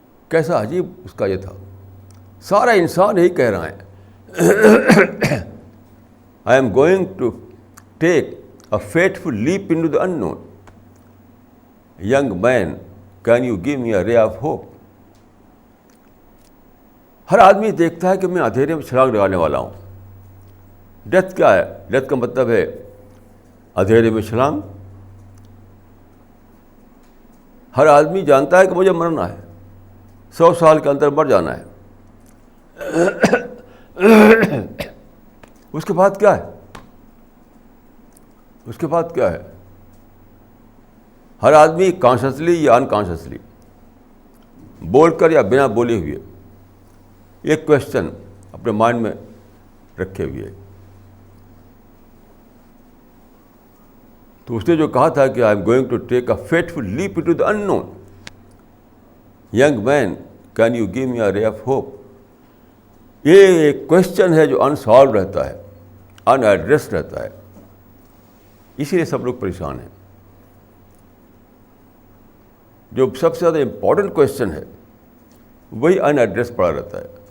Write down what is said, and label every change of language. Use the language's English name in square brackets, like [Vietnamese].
[Urdu] کیسا عجیب اس کا یہ تھا. سارا انسان یہی کہہ رہا ہے [English] I am going to take a fateful leap into the unknown. Young man, can you give me a ray of hope? [Urdu] ہر آدمی دیکھتا ہے کہ میں اندھیرے میں چھلانگ لگانے والا ہوں. ڈیتھ کیا ہے؟ ڈیتھ کا مطلب ہے اندھیرے میں چھلانگ. ہر آدمی جانتا ہے کہ مجھے مرنا ہے، 100 سال کے اندر مر جانا ہے. اس کے بعد کیا ہے؟ اس کے بعد کیا ہے؟ ہر آدمی کانشسلی یا انکانشسلی، بول کر یا بنا بولے ہوئے، ایک کویشچن اپنے مائنڈ میں رکھے ہوئے. تو اس نے جو کہا تھا کہ [English] I am going to take a fateful leap into the in known. Young man, can you give می اے رے of hope. [Urdu] یہ ایک کوشچن ہے جو انسالو رہتا ہے, ان ایڈریس رہتا ہے, اسی لیے سب لوگ پریشان ہیں. جو سب سے زیادہ امپورٹنٹ کوشچن ہے وہی ان ایڈریس پڑا رہتا ہے.